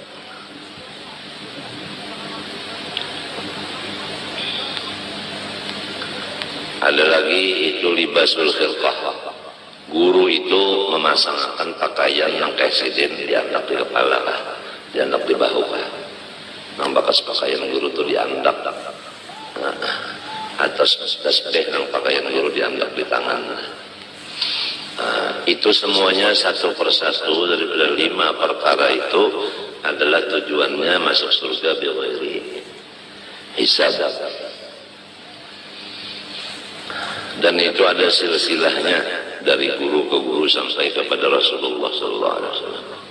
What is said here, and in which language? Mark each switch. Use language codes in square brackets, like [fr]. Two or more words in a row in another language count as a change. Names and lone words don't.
[id] Ada lagi itu [ar] libasul khilqah. [id] Guru itu memasangkan pakaian yang kesiden diandak di kepala, diandak di bahu. [bjn] Nang bakas pakaian guru itu diandak. Atas tasbih nang pakaian guru diandak di tangan. [id] Itu semuanya satu persatu daripada 5 perkara itu adalah tujuannya masuk surga [ar] bi ghairi hisab. [id] Dan itu ada silsilahnya dari guru ke guru sampai kepada Rasulullah SAW.